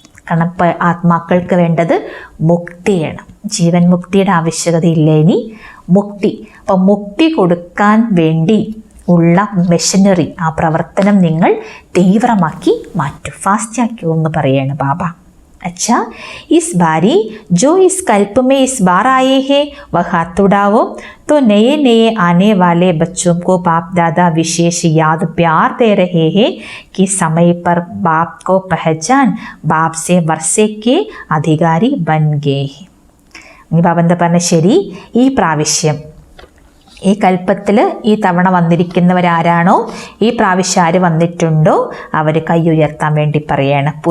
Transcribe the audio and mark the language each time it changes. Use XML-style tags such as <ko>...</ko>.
<ml>കാരണം ഇപ്പോൾ ആത്മാക്കൾക്ക് വേണ്ടത് മുക്തിയാണ്. ജീവൻ മുക്തിയുടെ ആവശ്യകതയില്ല, ഇനി മുക്തി. അപ്പം മുക്തി കൊടുക്കാൻ വേണ്ടി ഉള്ള മെഷീനറി, ആ പ്രവർത്തനം നിങ്ങൾ തീവ്രമാക്കി മാറ്റും, ഫാസ്റ്റാക്കൂ എന്ന് പറയാണ് ബാബ.</ml> <hi>अच्छा, इस बारी जो इस कल्प में इस बार आए हैं वह हाथ उठाओ, तो नए नए आने वाले बच्चों को बाप दादा विशेष याद प्यार दे रहे हैं कि समय पर बाप को पहचान बाप से वर्षे के अधिकारी बन गए हैं.</hi> <ml>ഇനി ബാബ എന്താ പറഞ്ഞ, ശരി, ഈ പ്രാവശ്യം, ഈ കൽപ്പത്തിൽ ഈ തവണ വന്നിരിക്കുന്നവരാരാണോ, ഈ പ്രാവശ്യം ആര് വന്നിട്ടുണ്ടോ അവർ കൈ ഉയർത്താൻ വേണ്ടി പറയാണ്.</ml>